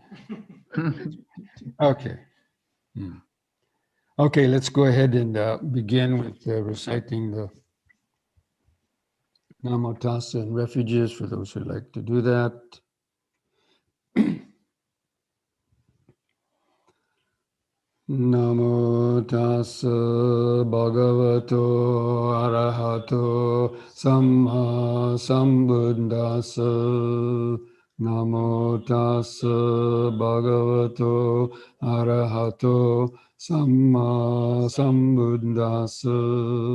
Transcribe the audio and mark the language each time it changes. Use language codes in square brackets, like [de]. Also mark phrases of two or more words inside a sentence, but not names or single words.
[en] Okay. Okay, let's go ahead and begin with reciting the [pi] Namo Tassa [en] and refuges for those who like to do that. [pi] Namo Tassa Bhagavato Arahato Samma Sambuddhassa. Namo Tassa Bhagavato Arahato Samma Sambuddhassa.